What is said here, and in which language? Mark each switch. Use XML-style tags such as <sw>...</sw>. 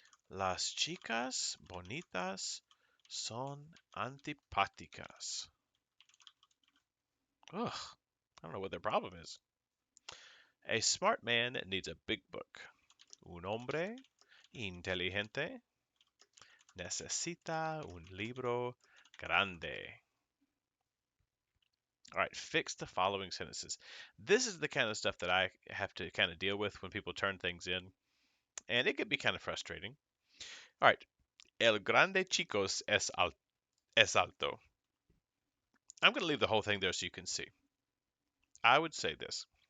<es>Las chicas bonitas son antipáticas.</es> <en>Ugh, I don't know what their problem is. A smart man needs a big book.</en> <es>Un hombre inteligente necesita un libro grande.</es> <en>All right, fix the following sentences. This is the kind of stuff that I have to kind of deal with when people turn things in, and it can be kind of frustrating. All right,</en> <es>el grande chicos es alto.</es> <en>I'm going to leave the whole thing there so you can see. I would say this.</en>